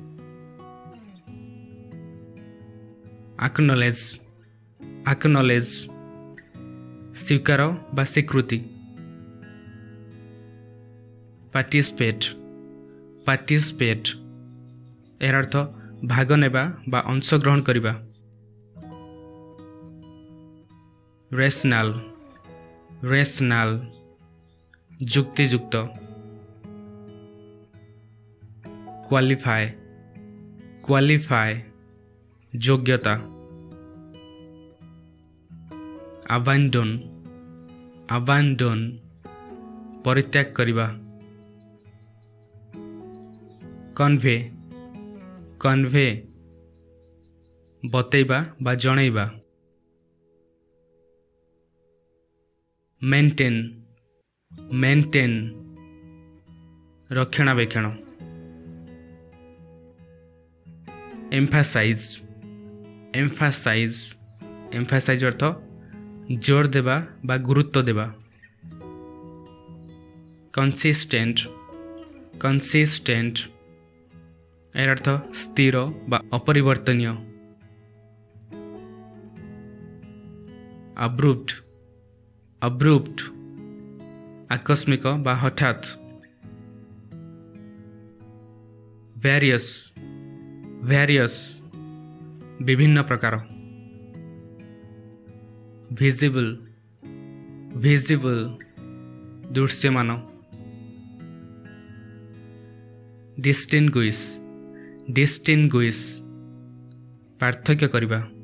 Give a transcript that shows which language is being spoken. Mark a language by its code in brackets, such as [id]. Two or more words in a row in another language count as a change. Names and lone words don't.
[en] Acknowledge. [or] Acknowledge ସ୍ୱୀକାର ବା ସ୍ୱୀକୃତି. [en] Participate. [or] Participate ଏହାର ଅର୍ଥ ଭାଗ ନେବା ବା ଅଂଶଗ୍ରହଣ କରିବା. [en] Rational. [or] Rational जुक्तियुक्त. [en] Qualify. [or] Qualify योग्यता. [en] Abandon. [or] Abandon ପରିତ୍ୟାଗ କରିବା. Convey. Convey ବତେଇବା ବା ଜଣେଇବା. [en] Maintain. [or] Maintain रक्षणाबेक्षण. [en] Emphasize. Emphasize Emphasize [or] ଅର୍ଥ ଜୋର ଦେବା ବା ଗୁରୁତ୍ୱ ଦେବା. [en] Consistent. Consistent [or] ଏହାର ଅର୍ଥ ସ୍ଥିର ବା ଅପରିବର୍ତ୍ତନୀୟ. [en] abrupt abrupt [or] ଆକସ୍ମିକ ବା ହଠାତ [en] various various [or] ବିଭିନ୍ନ ପ୍ରକାର [en] visible visible [or] दृश्यमान [en] distinguish distinguish [or] ପାର୍ଥକ୍ୟ କରିବା